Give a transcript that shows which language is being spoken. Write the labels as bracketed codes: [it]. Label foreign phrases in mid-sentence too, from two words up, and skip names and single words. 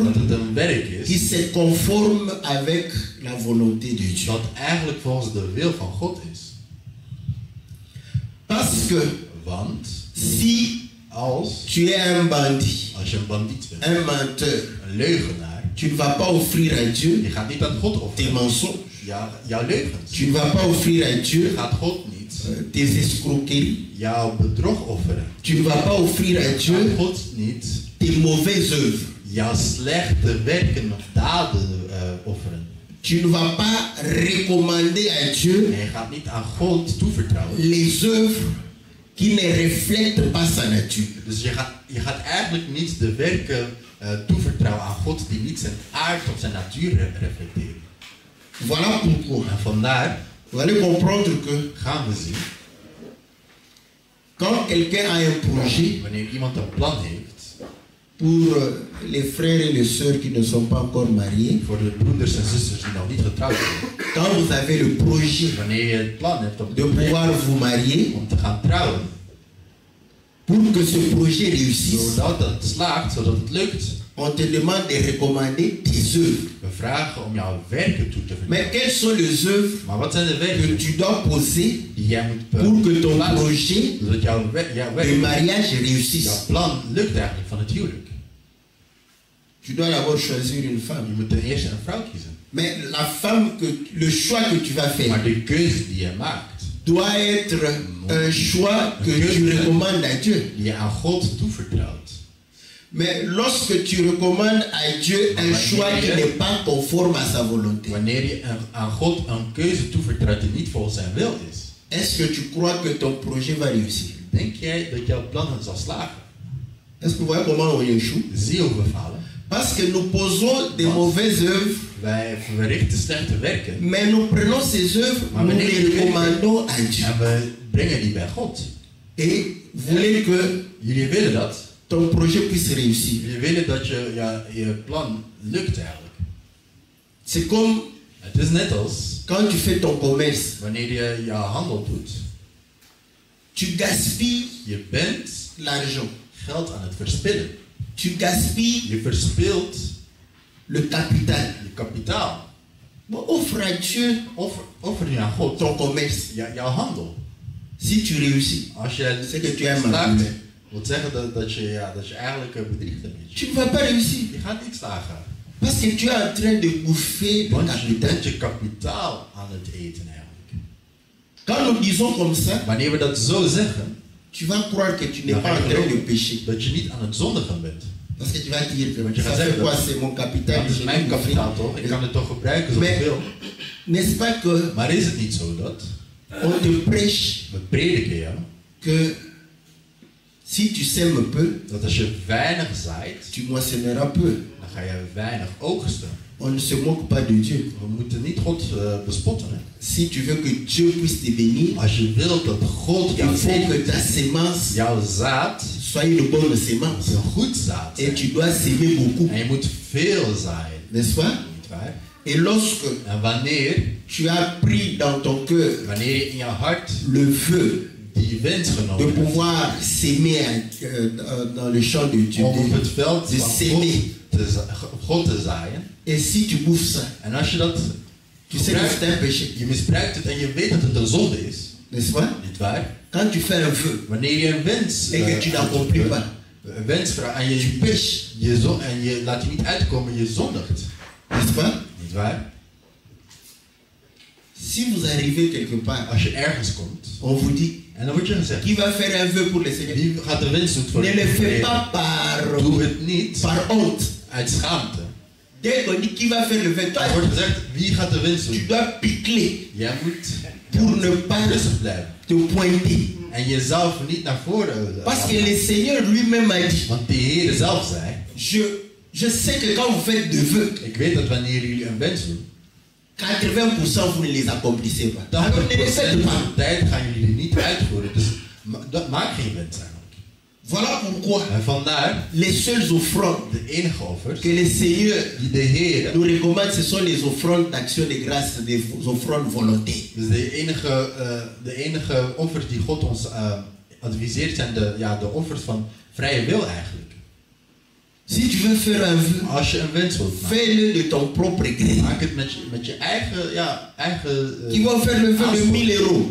[nl] dat het een werk [fr] qui [nl] is [fr] se conforme avec la volonté de Dieu. [nl] dat eigenlijk volgens de wil van God is. [fr] Parce que [nl] Want [fr] si [nl] als [fr] tu es un bandit, [nl] je een bandiet bent, [fr] un menteur, [nl] een leugenaar, [fr] tu ne vas pas offrir à Dieu [nl] je gaat niet aan God [fr] tes [nl] offeren [fr] mensonges. [nl] jouw leugens. [fr] Tu ne vas pas offrir à [nl] Je [fr] Dieu [nl] gaat God niet [fr] tes escroqueries. [nl] jouw bedrog offeren. [fr] Tu ne vas pas offrir à [nl] Je gaat [fr] Dieu [nl] God niet [fr] tes mauvaises œuvres. [nl] jouw slechte werken of daden offeren. [fr] Tu ne vas pas recommander à Dieu [nl] En je gaat niet aan God toevertrouwen. [fr] les œuvres qui ne reflètent pas sa nature. [nl] Dus je gaat eigenlijk niet de werken toevertrouwen aan God die niet zijn aard of zijn natuur reflecteren. [fr] Voilà pourquoi. [nl] En vandaar [fr] Vous allez comprendre que [nl] gaan we zien, [fr] quand quelqu'un a un projet, [nl] wanneer iemand een plan heeft, [fr] pour les frères et les sœurs qui ne sont pas encore mariés, [nl] voor de broeders en zusters die nog niet getrouwd zijn, [fr] quand vous avez le projet wanneer je het plan hebt om de pouvoir vous marier, [nl] om te gaan trouwen, [fr] pour que ce projet réussisse, [nl] zodat het slaagt, zodat het lukt, [fr] on te demande de recommander tes œuvres. [nl] we vragen om jouw werken toe te vertrouwen. [fr] Mais quelles sont les œuvres [nl] Maar wat zijn de [fr] que [nl] werken [fr] tu dois poser [nl] die jij moet [fr] pour que ton [nl] plaatsen, [fr] projet [nl] zodat jouw [fr] de [nl] werk, [fr] mariage [nl] jouw [fr] réussisse? [nl] plan lukt eigenlijk van het huwelijk? [fr] Tu dois d'abord choisir une femme. [nl] Je moet ten eerste een vrouw kiezen. [fr] Mais la femme, le choix que tu vas faire [nl] Maar de keuze die je maakt, [fr] doit être un choix que tu recommandes à Dieu. [nl] die je aan God toevertrouwt. [fr] Mais lorsque tu recommandes à Dieu un choix qui n'est pas conforme à sa volonté, [nl] Wanneer je aan God een keuze toevertrouwt die niet volgens zijn wil is, [fr] est-ce que tu crois que ton projet va réussir? [nl] denk jij dat jouw plan zal slagen? [fr] Est-ce que vous voyez comment on échoue? [nl] Zie je hoe we falen? [fr] Parce que nous posons des mauvaises œuvres, [nl] Wij verrichten slechte werken [fr] mais nous prenons ces œuvres, nous les recommandons à Dieu. [nl] en we brengen die bij God. [fr] Et vous voulez que [nl] Jullie willen dat. [fr] ton projet puisse réussir. [nl] Jullie willen dat je plan lukt eigenlijk. [fr] C'est comme [nl] Het is net als [fr] quand tu fais ton commerce, [nl] wanneer je je handel doet. [fr] tu gaspilles [nl] Je bent [fr] l'argent, [nl] geld aan het verspillen. [fr] tu gaspilles [nl] Je verspilt [fr] le capital. [nl] je kapitaal. [fr] Bon, offre à Dieu [nl] Offer nu aan God [fr] ton commerce. [nl] jouw handel. [fr] Si tu réussis, [nl] Als je [fr] c'est que tu es [nl] slaagt, [fr] manipulé. [nl] wil zeggen dat je eigenlijk bedriegt een beetje. [fr] Tu ne vas pas réussir. [nl] Je gaat niet slagen. [fr] Parce que tu es en train de bouffer le [nl] Want je [fr] capital. [nl] bent je kapitaal aan het eten eigenlijk. [fr] Quand nous disons comme ça, [nl] Wanneer we dat zo zeggen, [fr] tu vas croire que tu n'es [nl] dan [fr] pas [nl] ga [fr] en [nl] je [fr] train de [nl] geloven [fr] pécher. [nl] dat je niet aan het zondigen bent. [fr] Parce que tu vas dire que [nl] Want je [fr] ça [nl] gaat [fr] fait [nl] zeggen, [fr] quoi, c'est mon capital. [nl] dat is [fr] je [nl] mijn [fr] l'ai [nl] kapitaal [fr] bouffé. [nl] toch? Ik kan het toch gebruiken zoals ik [fr] Mais [nl] wil. [fr] n'est-ce pas que [nl] Maar is het niet zo dat [fr] on te prêche [nl] we prediken jou [fr] que si tu sèmes peu, [nl] dat als je weinig zaait, [fr] tu moissonneras peu. [nl] dan ga je weinig oogsten. [fr] On ne se moque pas de Dieu. [nl] We moeten niet God bespotten. Hè? [fr] Si tu veux que Dieu puisse te bénir, [nl] Als je wilt dat God [fr] il [nl] jou [fr] faut que [nl] zegent, [fr] ta sémence [nl] jouw zaad [fr] soit une bonne [nl] moet [fr] sémence. [nl] een goed zaad [fr] Et [nl] zijn. [fr] tu dois s'aimer beaucoup, [nl] En je moet veel zaaien. [fr] n'est-ce pas? [nl] Niet waar? [fr] Et lorsque [nl] En wanneer [fr] tu as pris dans ton cœur [nl] wanneer je in je hart [fr] le vœu [nl] die wens [fr] de [nl] genomen hebt [fr] pouvoir s'aimer dans le champ de Dieu, [nl] om op het veld [fr] de [nl] van [fr] s'aimer. [nl] God te zaaien, [fr] Et si tu bouffes ça, [nl] en als je dat [fr] tu sais que c'est un péché, [nl] je misbruikt het en je weet dat het een zonde is, [fr] n'est-ce pas? [nl] niet waar? [fr] Quand tu fais un vœu [nl] Wanneer je een wens [fr] et que tu n'accomplis pas, [nl] een wens vraagt en [fr] tu [nl] je [fr] pêches, [nl] en je laat je niet uitkomen, je zondigt, [fr] n'est-ce pas? [nl] niet waar? [fr] Si vous arrivez quelque part, [nl] Als je ergens komt [fr] on vous dit, [nl] en dan wordt je gezegd, [fr] qui va faire un vœu pour le Seigneur? [nl] wie gaat de wens doen voor [fr] Ne le fais [nl] de [fr] pas par, [nl] Doe het niet [fr] par honte. [nl] uit schaamte. [fr] Dès qu'on dit qui va faire le vœu, toi, [nl] Er wordt gezegd, wie gaat de wens [fr] tu [nl] doen? [fr] dois picler [nl] Jij moet [fr] pour ne pas [nl] rustig blijven. [fr] te pointer. [nl] En jezelf niet naar voren. [fr] Parce que le Seigneur lui-même a dit, [nl] Want de Heer zelf zei, [fr] je sais que quand vous faites de vœux, [nl] ik weet dat wanneer jullie een wens doen, [fr] 80% vous ne les accomplissez pas. Alors ne les [nl] 80% [fr] faites [nl] van [fr] pas. [nl] de tijd gaan jullie die niet uitvoeren. Dus maak geen wens eigenlijk. [fr] Voilà pourquoi [nl] En vandaar, [fr] les seules offrandes [nl] de enige offers [fr] que le Seigneur [nl] die de Heer, [fr] nous recommande, ce sont les offrandes d'action de grâce, des offrandes volontaires. [nl] dus de enige offers die God ons adviseert zijn de offers van vrije wil eigenlijk. [fr] Si tu veux faire un vœu, [nl] Als je een wens wilt maken, [fr] fais-le de ton propre gré. [nl] maak het met je eigen, [fr] Qui va faire le vœu de 1000 euros,